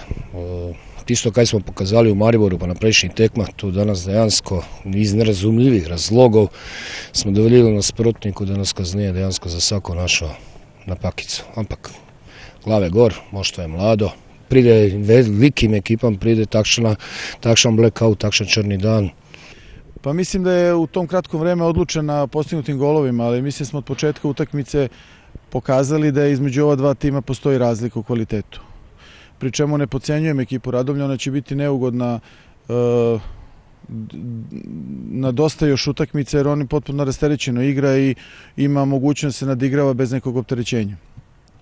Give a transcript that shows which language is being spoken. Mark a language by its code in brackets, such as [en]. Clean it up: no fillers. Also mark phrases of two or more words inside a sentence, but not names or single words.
[sl] Tisto, kaj smo pokazali v Mariboru pa na prejšnjih tekmah, to danes dejansko iz nerazumljivih razlogov smo dovolili nasprotniku, da nas kaznuje dejansko za vsako našo napakico. Ampak glave gor, moštvo je mlado, pride velikim ekipam, pride takšan blackout, takšan črni dan. [sr] Pa mislim da je u tom kratkom vreme odlučen na postignutim golovima, ali mislim smo od početka utakmice pokazali da između ova dva tima postoji razlika u kvalitetu. Pri čemu ne podcenjujem ekipu Radomlja, ona će biti neugodna na dosta još utakmice jer oni potpuno rasterećeno igra i ima mogućnost se nadigrava bez nekog opterećenja.